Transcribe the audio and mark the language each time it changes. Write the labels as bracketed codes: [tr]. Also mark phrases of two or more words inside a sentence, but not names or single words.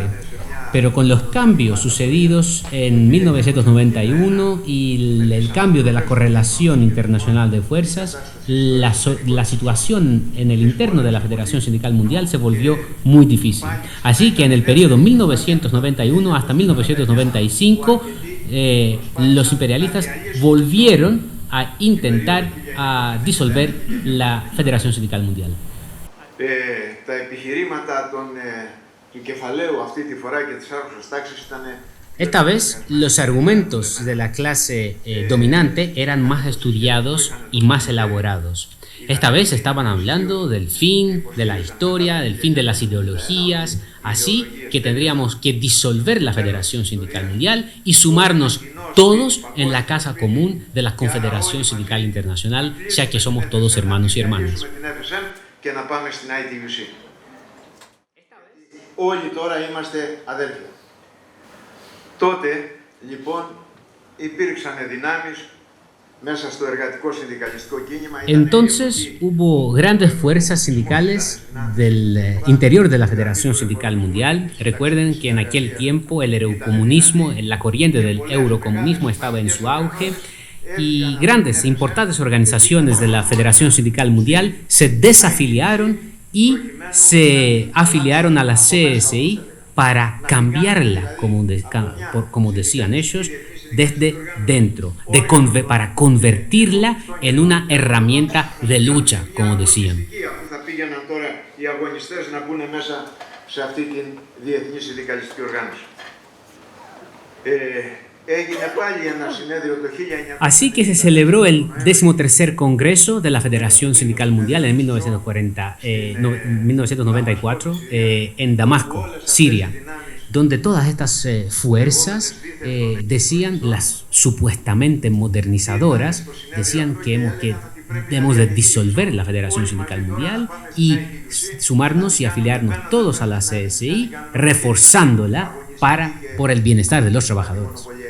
[es] Pero con los cambios sucedidos en 1991 y el cambio de la correlación internacional de fuerzas, la situación en el interno de la Federación Sindical Mundial se volvió muy difícil. Así que en el periodo 1991 hasta 1995, los imperialistas volvieron a intentar disolver la Federación Sindical Mundial. [el] Τα επιχειρήματα του κεφαλαίου αυτή τη φορά και της άρχουσας τάξης ήταν. [es] Esta vez, los argumentos de la clase dominante eran más estudiados y más elaborados. Esta vez estaban hablando del fin de la historia, del fin de las ideologías, así que tendríamos que disolver la Federación Sindical Mundial y sumarnos todos en la casa común de la Confederación Sindical Internacional, ya que somos todos hermanos y hermanas. [el] Και να πάμε στην ITUC. Όλοι τώρα είμαστε αδέλφια. Τότε, λοιπόν, υπήρξαν δυνάμεις μέσα στο εργατικό συνδικαλιστικό κίνημα. [es] Entonces hubo grandes fuerzas sindicales del interior de la Federación Sindical Mundial. Recuerden que en aquel tiempo el eurocomunismo, la corriente del eurocomunismo estaba en su auge y grandes e importantes organizaciones de la Federación Sindical Mundial se desafiliaron y se afiliaron a la CSI para cambiarla, como decían ellos, desde dentro, para convertirla en una herramienta de lucha, como decían. [el] Θα πήγαιναν τώρα οι αγωνιστές να μπουν μέσα σε αυτή την διεθνή συνδικαλιστική οργάνωση. [es] Así que se celebró el 13º Congreso de la Federación Sindical Mundial en 1994 en Damasco, Siria, donde todas estas fuerzas decían, las supuestamente modernizadoras, decían que debemos de disolver la Federación Sindical Mundial y sumarnos y afiliarnos todos a la CSI, reforzándola por el bienestar de los trabajadores.